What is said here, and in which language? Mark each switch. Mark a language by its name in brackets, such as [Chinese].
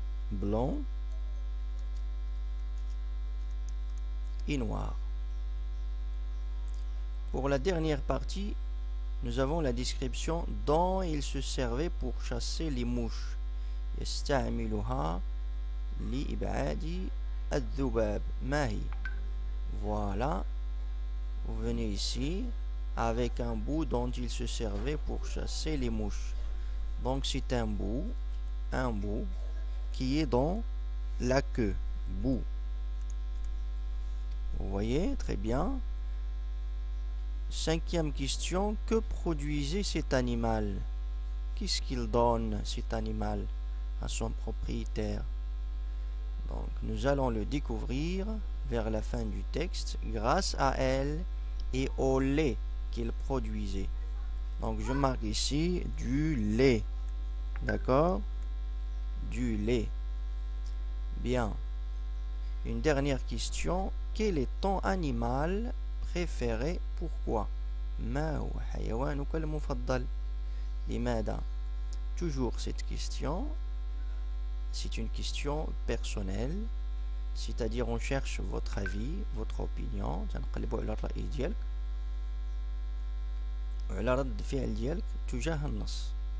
[French] Blanc et noir. Pour la dernière partie, nous avons la description dont il se servait pour chasser les mouches. [Arabic] يستعملها لإبعاد الذباب. ما هي? Voilà. [French] Vous venez ici avec un bout dont il se servait pour chasser les mouches. Donc c'est un bout qui est dans la queue. Bout. Vous voyez, très bien. Cinquième question, que produisait cet animal? Qu'est-ce qu'il donne, cet animal, à son propriétaire? Donc, nous allons le découvrir vers la fin du texte grâce à elle et au lait qu'il produisait. Donc, je marque ici du lait. D'accord? Du lait. Bien. Une dernière question. Quel est ton animal préféré? Pourquoi? [Arabic] ما هو حيوانك المفضل؟ لماذا? [French] Toujours cette question, c'est une question personnelle, c'est-à-dire on cherche votre avis, votre opinion. [Arabic] تنقلبوا على الرأي ديالك وعلى رد الفعل ديالك تجاه النص.